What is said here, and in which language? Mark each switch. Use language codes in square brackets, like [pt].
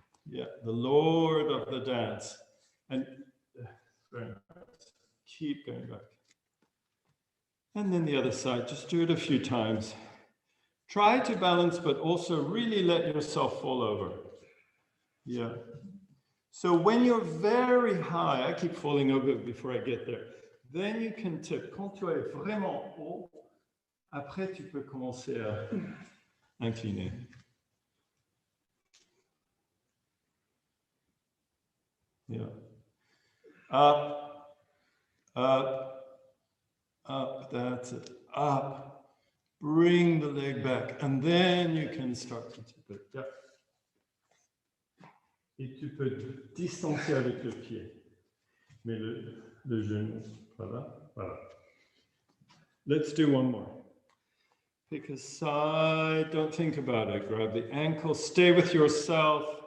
[en] Yeah, the Lord of the dance. And very nice. Keep going back. And then the other side, just do it a few times. Try to balance, but also really let yourself fall over. Yeah. So when you're very high, I keep falling over before I get there. Then you can tip. [fr] Quand tu es vraiment haut, après tu peux commencer à incliner. [en] Yeah. Up, up, up, that's it. Up. Bring the leg back, and then you can start to tip it. Yeah. [fr] Et tu peux distancer avec le pied. Mais le genou, voilà, voilà. [en] Let's do one more. Pick a side, don't think about it. Grab the ankle, stay with yourself.